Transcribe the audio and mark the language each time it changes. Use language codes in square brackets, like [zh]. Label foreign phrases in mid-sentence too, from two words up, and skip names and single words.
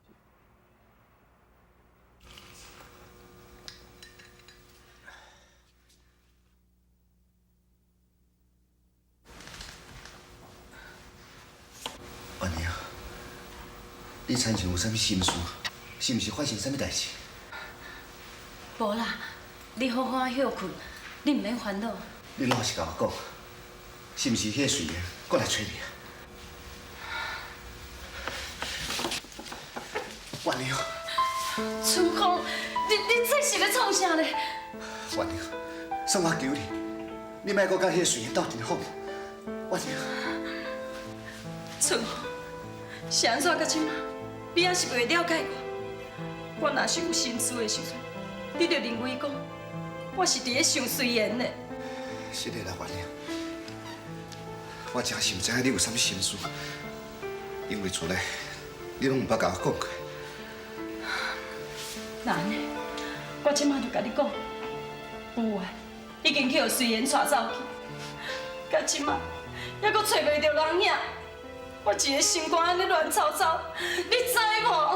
[nan] 安妮啊，你亲像有啥物心事？是毋是发生啥物代志？无啦，你好好休困，你唔免烦恼。你老实甲我讲，是毋是迄个水源过来找你啊？婉玲，春风，你这是咧创啥咧？婉玲，算我求你，你莫搁甲迄个水源斗阵好。婉玲，春风，是安怎到即马，你还是袂了解我？我若是有心事的时阵，你就认为讲我是伫咧想随缘的。是的啦，婉玲，我真是毋知影你有啥物心事，因为厝内你拢毋捌甲我讲过。那安尼，我即马就甲你讲，有啊，已经去互随缘带走去，到即马还阁找袂到人影，我一个心肝安尼乱糟糟，你知无？